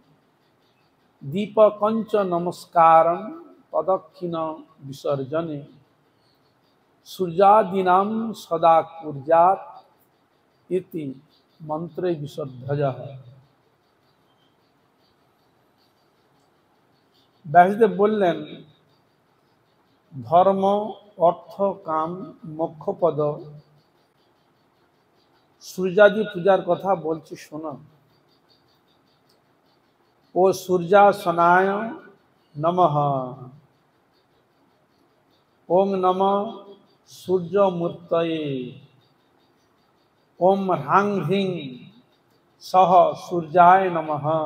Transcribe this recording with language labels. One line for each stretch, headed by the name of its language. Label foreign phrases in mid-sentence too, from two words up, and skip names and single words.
Sanskrit: दीपकं च नमस्कारं प्रदक्षिण विसर्जने सूर्यादीनां सदा कुर्यात् इति मंत्रे विशुद्धयः।
Bangla: ব্যাসদেব বলেন ধর্ম অর্থ কাম মোক্ষ পদ সূর্যাদি পূজার কথা বলছি শোনো।
Sanskrit: ओ सूर्यासनाय नमः ओम नमः सूर्यमूर्तये ओम ह्रां ह्रीं सह सूर्याय नमः